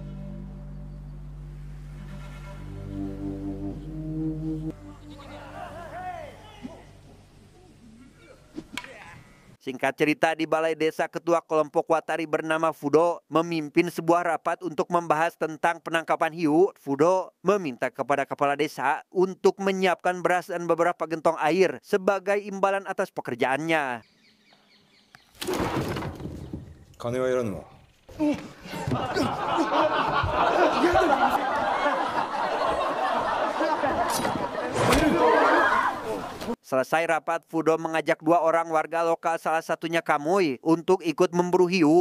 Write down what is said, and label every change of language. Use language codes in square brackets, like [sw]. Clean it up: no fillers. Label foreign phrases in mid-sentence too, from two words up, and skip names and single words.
[id] Singkat cerita, di balai desa, ketua kelompok Watari bernama Fudo memimpin sebuah rapat untuk membahas tentang penangkapan hiu. Fudo meminta kepada kepala desa untuk menyiapkan beras dan beberapa gentong air sebagai imbalan atas pekerjaannya. [ja] 金はいらぬわ。 [id] Selesai rapat, Fudo mengajak 2 orang warga lokal, salah satunya Kamui, untuk ikut memburu hiu.